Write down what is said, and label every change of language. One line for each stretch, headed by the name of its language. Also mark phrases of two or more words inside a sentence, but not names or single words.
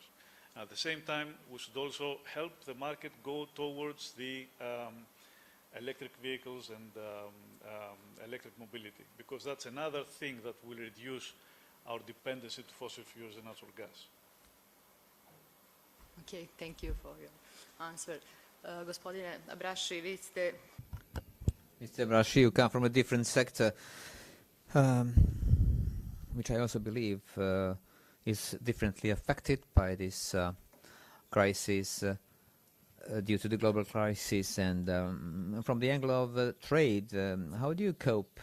English: At the same time, we should also help the market go towards the electric vehicles and electric mobility, because that's another thing that will reduce our dependency to fossil fuels and natural gas. Okay, thank you for your answer.
Serbian: Gospodine Abraši, vi ste...
English: Mr. Brashi, you come from a different sector, which I also believe is differently affected by this crisis due to the global crisis. And from the angle of trade, how do you cope?